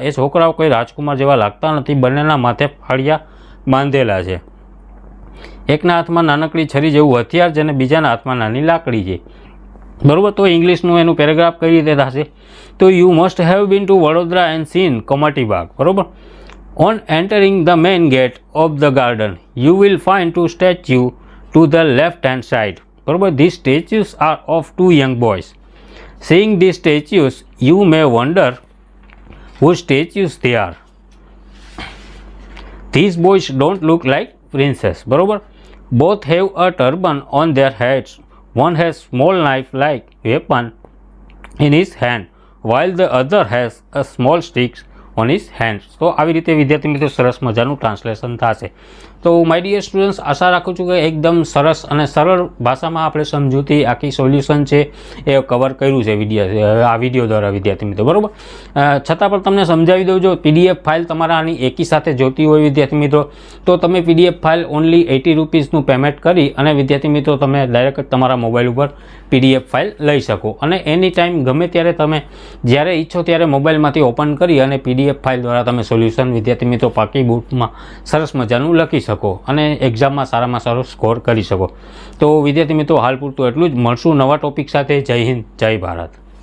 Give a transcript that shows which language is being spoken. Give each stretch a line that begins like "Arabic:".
Gujarati: એ છોકરાઓ કોઈ રાજકુમાર જેવા લાગતા નથી, બંનેના માથે ફાળિયા બાંધેલા છે. એકના હાથમાં નાનકડી છરી જેવું હથિયાર છે અને બીજાના હાથમાં નાની લાકડી છે. બરાબર. તો ઇંગ્લિશનું એનું પેરેગ્રાફ કઈ રીતે થશે? તો
English: You must have been to Vadodara and seen Kamati Baug.
Gujarati: બરાબર.
English: On entering the main gate of the garden, you will find two statues to the left hand side.
Gujarati: બરાબર.
English: These statues are of two young boys. Seeing these statues, you may wonder whose statues they are. These boys don't look like princes.
Gujarati: બરાબર.
English: Both have a turban on their heads. One has small knife-like weapon in his hand, while the other has a small stick on his hands.
Gujarati: તો આવી રીતે વિદ્યાર્થી મિત્રો સરસ મજાનું translation થશે. તો
English: my dear students,
Gujarati: આશા રાખું છું કે એકદમ સરસ અને સરળ ભાષામાં આપણે સમજૂતી આખી સોલ્યુશન છે એ કવર કર્યું છે આ વિડીયો દ્વારા વિદ્યાર્થી મિત્રો. બરાબર. છતાં પણ તમને સમજાવી દઉં, જો PDF ફાઇલ તમારા આની એકી સાથે જોતી હોય વિદ્યાર્થી મિત્રો, તો તમે PDF ફાઇલ ઓનલી 80 રૂપીસનું પેમેન્ટ કરી અને વિદ્યાર્થી મિત્રો તમે ડાયરેક્ટ તમારા મોબાઈલ ઉપર PDF ફાઇલ લઈ શકો અને એની ટાઈમ ગમે ત્યારે તમે જ્યારે ઈચ્છો ત્યારે મોબાઈલમાંથી ઓપન કરી અને PDF ફાઇલ દ્વારા તમે સોલ્યુશન વિદ્યાર્થી મિત્રો પાકી બુકમાં સરસ મજાનું લખી શકો અને એક્ઝામમાં સારામાં સારો સ્કોર કરી શકો. તો વિદ્યાર્થી મિત્રો હાલ પૂરતું એટલું જ. મળશું નવા ટોપિક સાથે. જય હિન્દ, જય ભારત.